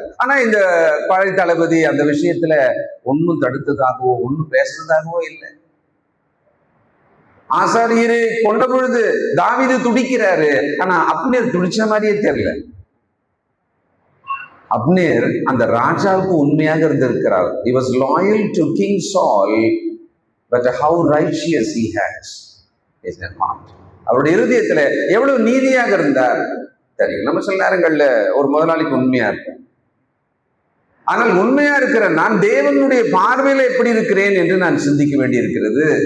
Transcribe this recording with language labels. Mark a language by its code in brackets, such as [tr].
[ta] ஆனா இந்த படை தளபதி அந்த விஷயத்துல ஒன்னும் தடுத்ததாகவோ ஒன்னும் பேசுறதாகவோ இல்லை. ஆசாரியரை கொண்ட பொழுது தாவீது துடிக்கிறாரு, ஆனா அப்னேர் துடிச்ச மாதிரியே தெரியல. அப்னேர் அந்த ராஜாவுக்கு உண்மையாக இருந்திருக்கிறார். [en] He was loyal to King Saul, but how righteous he has is his heart. [ta] அவருடைய இருதயத்துல எவ்வளவு நீதியாக இருந்தார் தெரியும். நம்ம சில நேரங்கள்ல ஒரு முதலாளிக்கு உண்மையா இருப்போம், ஆனால் உண்மையா இருக்கிற நான் தேவனுடைய பார்வையில எப்படி இருக்கிறேன் என்று நான் சிந்திக்க வேண்டி இருக்கிறது.